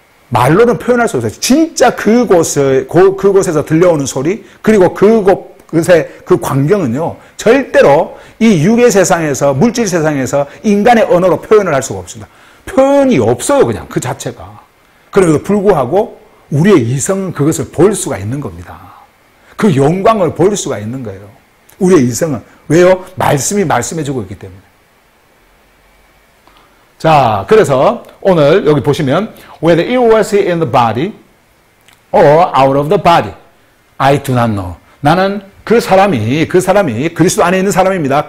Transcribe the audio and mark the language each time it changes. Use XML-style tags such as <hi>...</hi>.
<ko>말로는 표현할 수 없어요. 진짜 그곳에서 들려오는 소리, 그리고 그곳의 그 광경은요, 절대로 이 육의 세상에서, 물질 세상에서 인간의 언어로 표현을 할 수가 없습니다. 표현이 없어요, 그냥 그 자체가. 그럼에도 불구하고 우리의 이성은 그것을 볼 수가 있는 겁니다. 그 영광을 볼 수가 있는 거예요. 우리의 이성은. 왜요? 말씀이 말씀해주고 있기 때문에. 자, 그래서 오늘 여기 보시면</ko> <en>whether it was in the body or out of the body, I do not know.</en> <ko>나는 그 사람이 그리스도 안에 있는 사람입니다.</ko>